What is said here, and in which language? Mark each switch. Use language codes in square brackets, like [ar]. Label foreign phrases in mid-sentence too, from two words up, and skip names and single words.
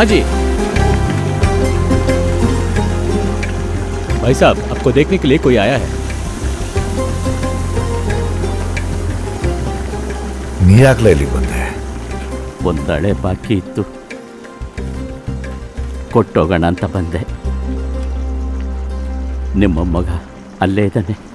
[hi] हाँ जी भाई साहब, आपको देखने के लिए कोई आया है। [kn] ನೀಯಾಗ್ಲೇ ಇಲ್ಲಿ ಬಂದೆ? ಒಂದಳೆ ಬಾಕಿ ಇತ್ತು, ಕೊಟ್ಟೋಗೋಣ ಅಂತ ಬಂದೆ. ನಿಮ್ಮ ಮಗ ಅಲ್ಲೇ ಇದ್ದಾನೆ.